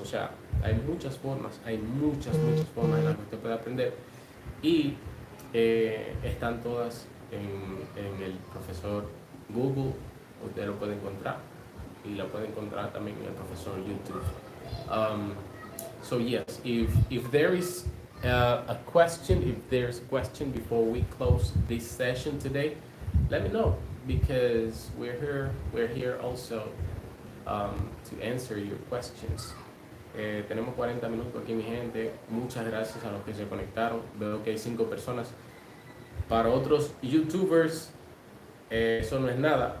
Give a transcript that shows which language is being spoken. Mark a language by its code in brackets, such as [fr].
[es] O sea, hay muchas formas formas en las que usted puede aprender. Y están todas en el profesor Google, usted lo puede encontrar. Y la puede encontrar también en el profesor YouTube. [en] So yes, if there is A question, if there's a question before we close this session today, let me know because we're here also to answer your questions. [es] Tenemos 40 minutos aquí, mi gente. Muchas gracias a los que se conectaron. Veo que hay 5 personas. Para otros YouTubers, eso no es nada.